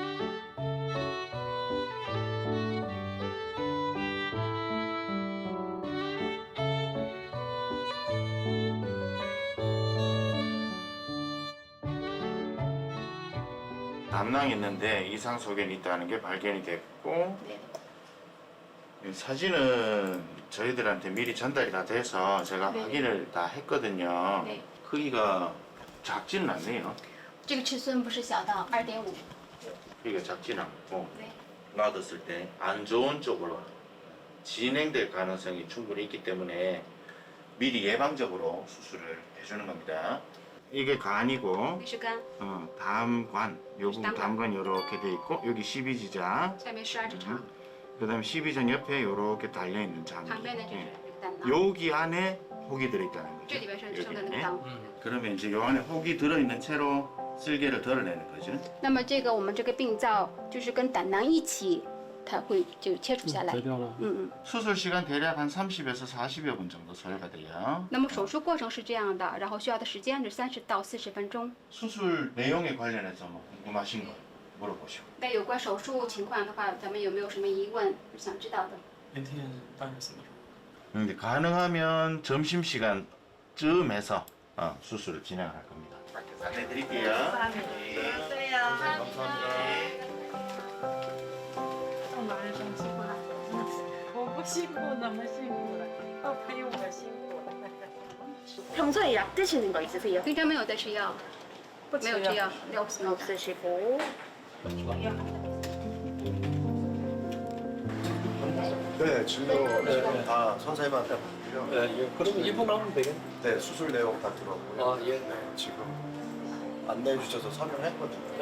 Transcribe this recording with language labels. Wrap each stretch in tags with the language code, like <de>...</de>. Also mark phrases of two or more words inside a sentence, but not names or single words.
<ko>담낭이 있는데 이상 소견이 있다는 게 발견이 됐고 이 사진은 저희들한테 미리 전달이 다 돼서 제가 확인을 다 했거든요. 네. 크기가 작지는 않네요.</ko> <zh>这个尺寸不是小到2.5，</zh> <ko>크기가 작지는 않고</ko> <zh>对，</zh> <ko>놔뒀을 때 안 좋은 쪽으로 진행될 가능성이 충분히 있기 때문에 미리 예방적으로 수술을 해주는 겁니다. 이게 간이고</ko> <zh>这是肝，</zh> <ko>담관, 요 부분 담관. 담관이 이렇게 돼 있고 여기 12지장</ko> <zh>下面是二指肠，</zh> <ko>그다음에 12전 옆에 이렇게 달려 있는 장기.</ko> <zh>旁边的就是</zh> <ko>예.</ko> <zh>这个胆囊，</zh> <ko>여기 안에 혹이 들어 있다는 거죠.</ko> <zh>这里边是</zh> <ko>여기</ko> <zh>生的那个</zh> <ko>안에.</ko> <zh>脏。</zh> <ko>그러면 이제 요 안에 혹이 들어 있는 채로 쓸개를 덜어내는 거죠.</ko> <zh>那么这个我们这个病灶就是跟胆囊一起，它会就切除下来。</zh> <ko>수술 시간 대략 한 30에서 40여 분 정도 소요가 돼요.</ko> <zh>那么手术过程是这样的，然后需要的时间是30到40分钟。</zh> <ko>수술 내용에 관련해서 뭐 궁금하신 거 물어보시고.</ko> <zh>那有关手术情况的话，咱们有没有什么疑问想知道的？明天大约什么时候？</zh> <ko>근데 가능하면 점심 시간쯤에서 수술을 진행할 겁니다. 밖에서 안내 드릴게요. 감사합니다.</ko> <zh>蛮生气过来，我不辛苦那么辛苦了，我陪我辛苦了。</zh> <ko>평소에 약 드시는 거 있으세요?</ko> <zh>平常没有在吃药，没有吃药，</zh> <ko>없습니다. 없으시고 네, 진료 다 선생님한테 받고요. 예, 그러면 입원하면 되겠네. 네, 수술 내용 다 들었고요. 아, 예. 네, 지금 안내해 주셔서 설명했거든요.</ko>